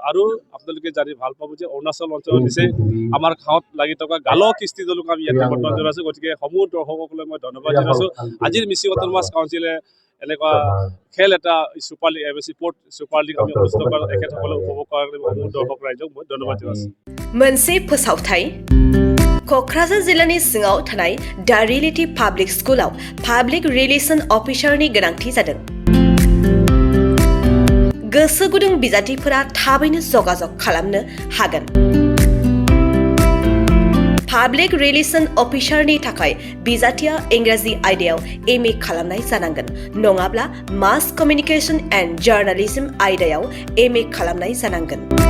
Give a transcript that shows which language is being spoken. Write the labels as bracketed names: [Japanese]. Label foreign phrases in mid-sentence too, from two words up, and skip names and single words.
[Assamese] আৰু আপোনালোকে জানি ভাল পাব যে অৰুণাচল অঞ্চলত নিচেই আমাৰ গাঁৱত লাগি থকা গালো কৃষ্টি দলক আমি ইয়াত নিমন্ত্ৰণ জনাইছোঁ। গতিকে সমূহ দৰ্শকসকলে মই ধন্যবাদ জনাইছোঁ। আজিৰ মিচিং অট'নমাছ কাউন্সিলে এনেকুৱা খেল এটা সুপাৰ লীগ MSc সুপাৰ লীগ আমি অনুষ্ঠিত কৰা এখেতসকলক উপভোগ কৰাৰ কাৰণে সমূহ দৰ্শক ৰাইজক মই ধন্যবাদ জনাইছোঁ। [Bodo] मोनसे फोसावथाय क'क्राझार जिल्लानि सिङाव थानाय दा रियेलिटी पाब्लिक स्कुलाव [English] public relation [Bodo] अफिसारनि गोनांथि जादों। गोसो गुदुं बिजाथिफोरा थाबैनो जगाजग खालामनो हागोन। [English] public relation [Bodo] अफिसारनि थाखाय बिजाथिया इंराजि आयदायाव MA खालामनाय जानांगोन, नङाब्ला [English] mass communication and journalism [Bodo] आयदायाव MA खालामनाय जानांगोन।